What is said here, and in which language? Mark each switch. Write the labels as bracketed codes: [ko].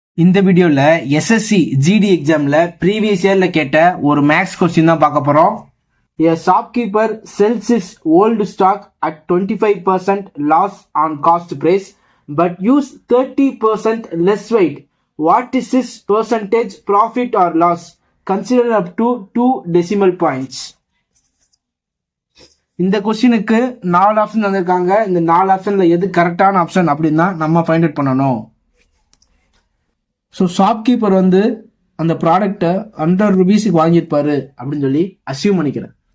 [ta] இந்த வீடியோல SSC GD எக்ஸாம்ல ப்ரீவியஸ் இயர்ல கேட்ட ஒரு மேக்ஸ் கொஸ்டின் தான் பார்க்க போறோம். [en] A shopkeeper sells his old stock at 25% loss on cost price but use 30% less weight. What is his percentage profit or loss? Consider up to 2 decimal points. [ta] இந்த கொஸ்டினுக்கு 4 option தந்திருக்காங்க. இந்த 4 ஆப்ஷன்ல எது கரெக்டான ஆப்ஷன் அப்படின்னா நம்ம ஃபைண்ட் அவுட் பண்ணணும். ஸோ ஷாப்கீப்பர் வந்து அந்த ப்ராடக்டை 100 ரூபீஸுக்கு வாங்கியிருப்பாரு அப்படின்னு சொல்லி அசியூம் பண்ணிக்கிறேன்.